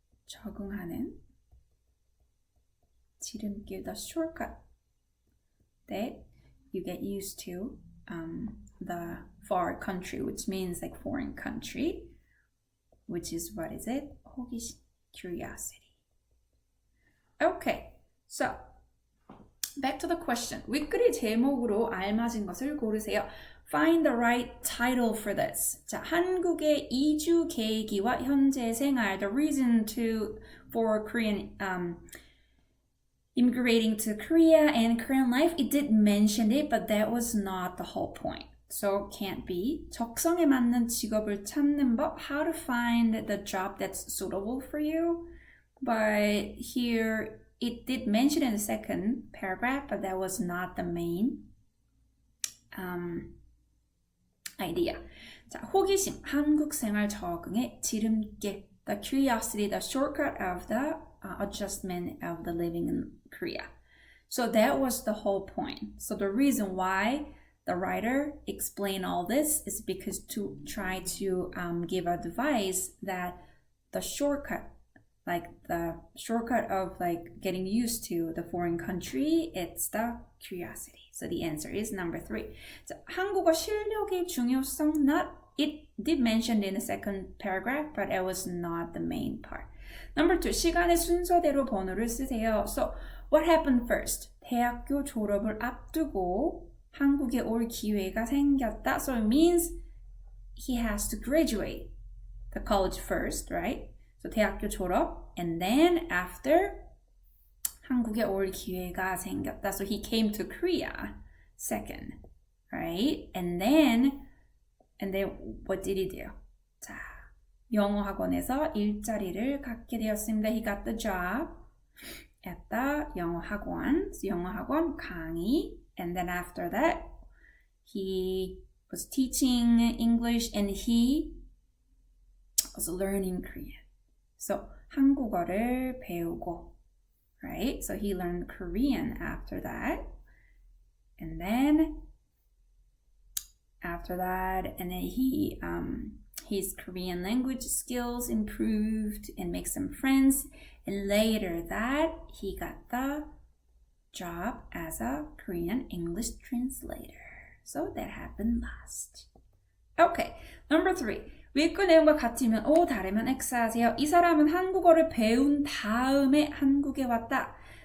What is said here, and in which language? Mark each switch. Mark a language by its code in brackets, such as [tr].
[ko] 적응하는 지름길, [en] the shortcut that you get used to the far country, which means like foreign country, which is what is it? 호기심, curiosity. Okay, so back to the question. [ko] 윗글의 제목으로 알맞은 것을 고르세요. [en] Find the right title for this. 자, [ko] 한국의 이주 계기와 현재 생활, [en] the reason for Korean immigrating to Korea and Korean life. It did mention it, but that was not the whole point. So can't be. [ko] 적성에 맞는 직업을 찾는 법. [en] How to find the job that's suitable for you. But here it did mention in the second paragraph, but that was not the main idea. [ko] 자, 호기심, 한국 생활 적응의 지름길. [en] The curiosity, the shortcut of the adjustment of the living in Korea. So that was the whole point. So the reason why the writer explained all this is because to try to give advice that the shortcut, like the shortcut of like getting used to the foreign country, it's the curiosity. So the answer is number 3. 자, [ko] 한국어 실력의 중요성, [en] it did mention in the second paragraph, but it was not the main part. Number 2, [ko] 시간의 순서대로 번호를 쓰세요. [en] So what happened first? [ko] 대학교 졸업을 앞두고 한국에 올 기회가 생겼다. [en] So it means he has to graduate the college first, right? [ko] So 대학교 졸업, [en] and then after [ko] 한국에 올 기회가 생겼다. [en] So he came to Korea second, right? And then what did he do? [ko] 자, 영어 학원에서 일자리를 갖게 되었습니다. [en] He got the job at the 영어 학원. [ko] So 영어 학원 강의. [en] And then after that, he was teaching English and he was learning Korean. So [ko] 한국어를 배우고, [en] right? So he learned Korean after that. And then he his Korean language skills improved and make some friends. And later that he got the job as a Korean English translator. So that happened last. Okay, number 3. [ko] 윗글 내용과 같으면 O, 다르면 X 하세요. 이 사람은 한국어를 배운 다음에 한국에 왔다.